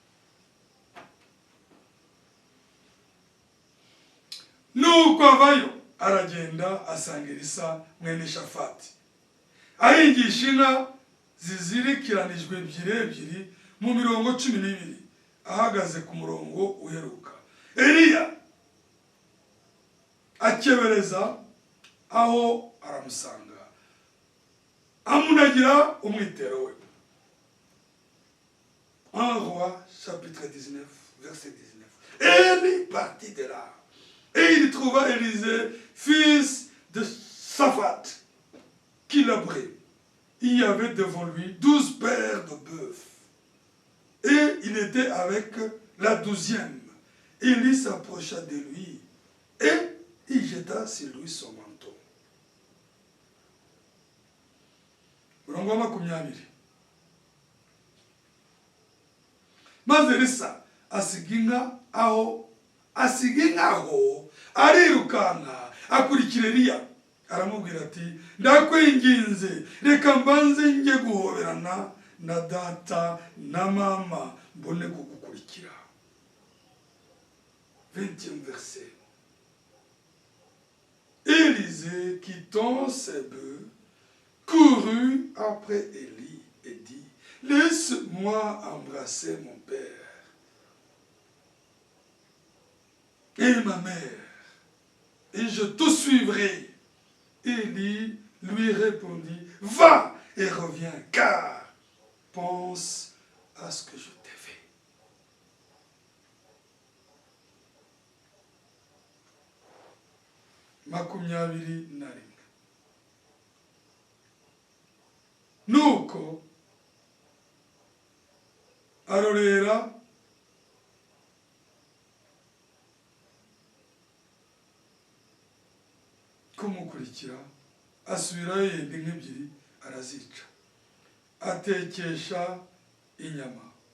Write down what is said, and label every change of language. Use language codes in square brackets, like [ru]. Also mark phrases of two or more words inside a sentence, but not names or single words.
[rw] Nuko avayo aragenda asanga Elisa mwene Shafati ahingisha inka zizirikiranijwe ebyiri mu mirongo 12 ahagaze ku murongo uheruka. Eliya akebereza aho aramusanga amunagira umwitero we. [fr] 1 Roi chapitre 19 verset 19. Et il partit de là et il trouva Élisée fils de Shaphat qui labourait. Il y avait devant lui 12 paires de bœufs et il était avec la 12e. Élie s'approcha de lui et il jeta sur lui son manteau. [rw] Murongo wa 20. Maze Elisa asiga inka aho arirukanka akurikira Eliya aramubwira ati ndakwinginze reka mbanze njye guhoberana na data na mama mbone kugukurikira. [fr] 20e verset. Élisée, quittant ses bœufs, courut après Élie et dit, laisse-moi embrasser mon père et ma mère, et je te suivrai. Élie lui répondit, va et reviens, car pense à ce que je t'ai fait. [rw] Makumyabiri na rimwe. Nuko arorera kumukurikira asubirayo yenda inka ebyiri arazica atekesha inyama.